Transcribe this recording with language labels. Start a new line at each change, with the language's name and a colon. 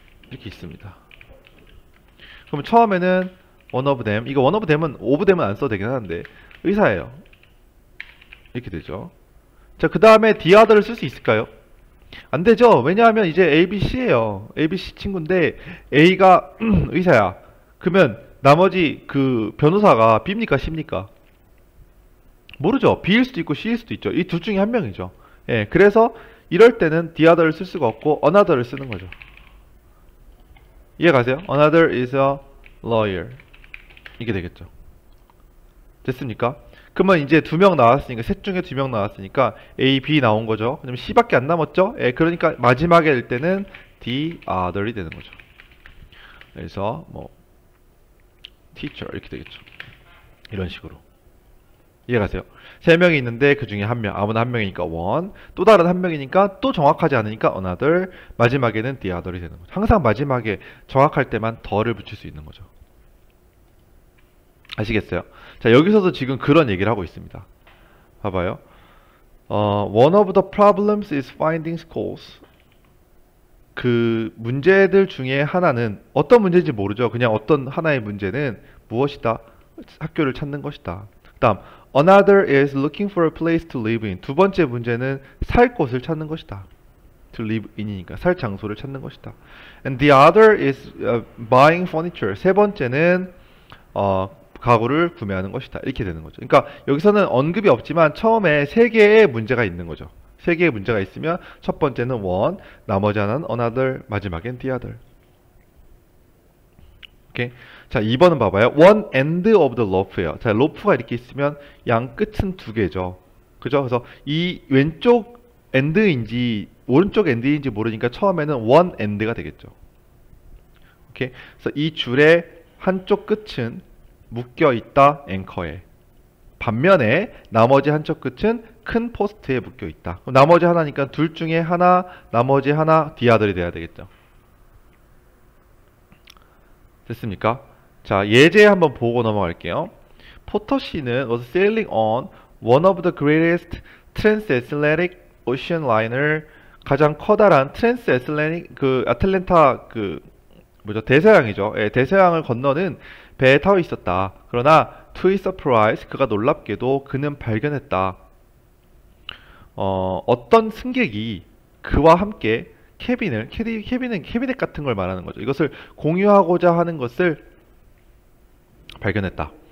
Korean: 이렇게 있습니다. 그럼 처음에는 one of them, 이거 one of them은 of them은 안 써도 되긴 하는데 의사예요. 이렇게 되죠. 자, 그 다음에 the other를 쓸 수 있을까요? 안 되죠. 왜냐하면 이제 A, B, C예요. A, B, C 친구인데 A가 의사야. 그러면 나머지 그 변호사가 B입니까 C입니까? 모르죠. B일 수도 있고 C일 수도 있죠. 이 둘 중에 한 명이죠. 예, 그래서 이럴 때는 the other를 쓸 수가 없고 another를 쓰는 거죠. 이해 가세요?
English: Another is a lawyer.
Korean: 이게 되겠죠. 됐습니까? 그러면 이제 두 명 나왔으니까, 셋 중에 두 명 나왔으니까 A, B 나온 거죠. 그럼 C밖에 안 남았죠? 예, 그러니까 마지막에 될 때는 the other이 되는 거죠. 그래서 뭐 teacher 이렇게 되겠죠. 이런 식으로. 이해가세요? 세 명이 있는데 그 중에 한 명, 아무나 한 명이니까 one, 또 다른 한 명이니까 또 정확하지 않으니까 another, 마지막에는 the other이 되는 거죠. 항상 마지막에 정확할 때만 더를 붙일 수 있는 거죠. 아시겠어요? 자, 여기서도 지금 그런 얘기를 하고 있습니다. 봐봐요.
English: One of the problems is finding schools.
Korean: 그 문제들 중에 하나는 어떤 문제인지 모르죠. 그냥 어떤 하나의 문제는 무엇이다? 학교를 찾는 것이다.
English: 그다음 another is looking for a place to live in.
Korean: 두 번째 문제는 살 곳을 찾는 것이다. to live in이니까 살 장소를 찾는 것이다.
English: And the other is buying furniture.
Korean: 세 번째는 가구를 구매하는 것이다. 이렇게 되는 거죠. 그러니까 여기서는 언급이 없지만 처음에 세 개의 문제가 있는 거죠. 세 개의 문제가 있으면 첫 번째는 one, 나머지 하나는 another, 마지막엔 the other. 오케이. 자, 2번은 봐봐요. One end of the rope예요. 자, 로프가 이렇게 있으면 양 끝은 두 개죠. 그죠? 그래서 이 왼쪽 end인지 오른쪽 end인지 모르니까 처음에는 one end가 되겠죠. 오케이. 그래서 이 줄의 한쪽 끝은 묶여 있다 앵커에. 반면에 나머지 한쪽 끝은 큰 포스트에 묶여 있다. 그럼 나머지 하나니까 둘 중에 하나, 나머지 하나 디아들이 돼야 되겠죠. 됐습니까? 자, 예제 한번 보고 넘어갈게요.
English: 포터 씨는 was sailing on one of the greatest transatlantic ocean liner,
Korean: 가장 커다란 트랜스애틀랜틱 그 아틀랜타 그 뭐죠? 대서양이죠. 예, 대서양을 건너는 배에 타고 있었다. 그러나
English: to his surprise,
Korean: 그가 놀랍게도 그는 발견했다. 어떤 승객이 그와 함께 캐비넷 같은 걸 말하는 거죠. 이것을 공유하고자 하는 것을 발견했다.